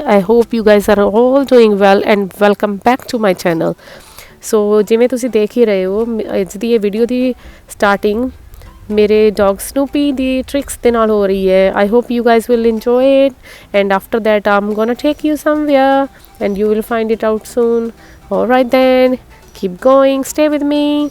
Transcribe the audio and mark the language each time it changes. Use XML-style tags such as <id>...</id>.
<en>I hope you guys are all doing well and welcome back to my channel.</en> <pa>So ਜਿਵੇਂ ਤੁਸੀਂ ਦੇਖ ਹੀ ਰਹੇ ਹੋ ਅੱਜ ਦੀ ਇਹ ਵੀਡੀਓ ਦੀ ਸਟਾਰਟਿੰਗ ਮੇਰੇ ਡੌਗ ਸਨੂਪੀ ਦੀ ਟ੍ਰਿਕਸ ਦੇ ਨਾਲ ਹੋ ਰਹੀ ਹੈ.</pa> <en>I hope you guys will enjoy it and after that I'm gonna take you somewhere and you will find it out soon. Alright then, keep going, stay with me.</en>